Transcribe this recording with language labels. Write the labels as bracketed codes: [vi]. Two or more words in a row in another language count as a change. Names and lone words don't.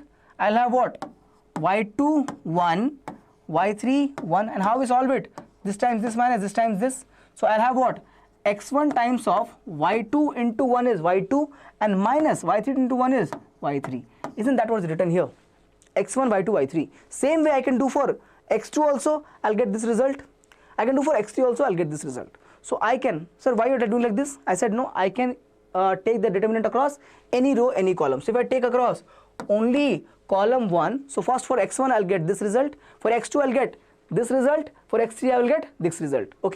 [en] I'll have what? y2 1, y3 1, and how we solve it? This times this minus this times this. So I'll have what? x1 times of y2 into 1 is y2 and minus y3 into 1 is y3. Isn't that what's written here? x1, y2, y3. Same way I can do for x2 also, I'll get this result. I can do for x3 also, I'll get this result. So I can, sir, why you are doing like this? I said no, I can take the determinant across any row, any column. So if I take across only column 1, so first for x1 I'll get this result, for x2 I'll get this result, for x3 I will get this result, okay.